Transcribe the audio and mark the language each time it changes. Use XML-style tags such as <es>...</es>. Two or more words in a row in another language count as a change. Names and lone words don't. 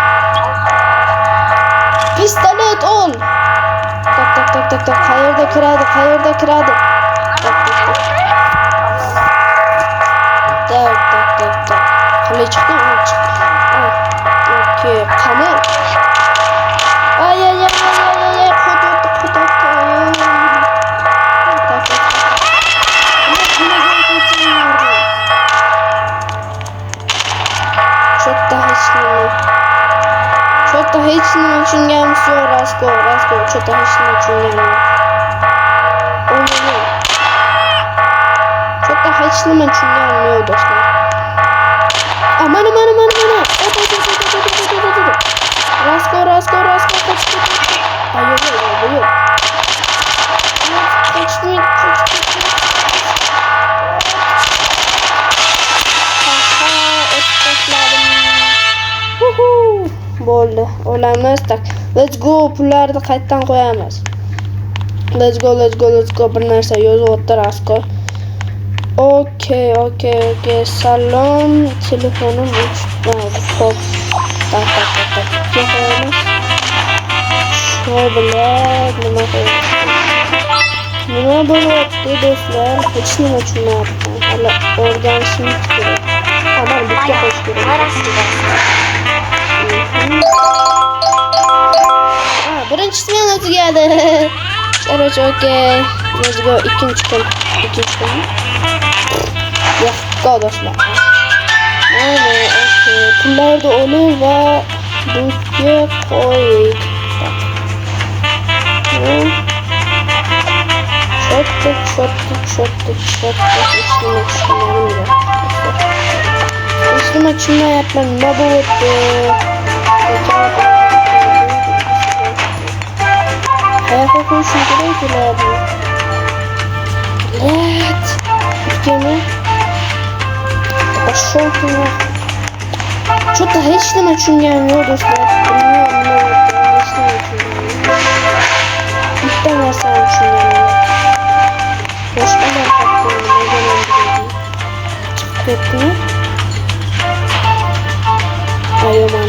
<uz>Pistolet ol. Tak. Qayerda kiradi? Tak. Qalay chiqdi? Okey, qani? Ay, qotdi. Что-то hech nima tushunganimiz yo'q, Rasko. Что-то hech nima tushunganim. Что-то hech nima tushunganim yo'q, do'stlar. Mana. Rasko. Yo'q. Bo'ldi, olamiz.</uz> <ru>Tak,</ru> <en>let's go,</en> <uz>pullarni qayerdan qo'yamiz?</uz> <en>Let's go.</en> <uz>Bir narsa yozyapti Rasko. Okey. Salom, telefonim o'chdi. Tak. Qo'yamiz. Shu bilan nima qo'yamiz? Nima bo'lyapti do'stlar? Hech nima tushunmayapman. Hali o'rganishimiz kerak. Mana bitga qo'yish kerak. Birinchi smena tugadi.</uz> <ru>Короче, okey.</ru> <en>Let's go.</en> <uz>Ikkinchi kun. Yo'q, do'stlar. Mana, okey. Pullarni olib va bunga qo'ying. Shotdik. Nima tushunmayapman. Nima bo'lyapti? Qayoqqa qo'yishim kerak ularni? Let. Ikkini.</uz> <ru>Пошёл ты нахуй.</ru> <uz>Что-то hech nima tushunganim yo'q do'stlar. Bilmayman nima bo'lganini, hech nima tushunganim yo'q. Bitta narsani tushunganim yo'q. Boshqalar hatto nimaga oldiradi? Chiqib ketdimi? Ayoman.</uz>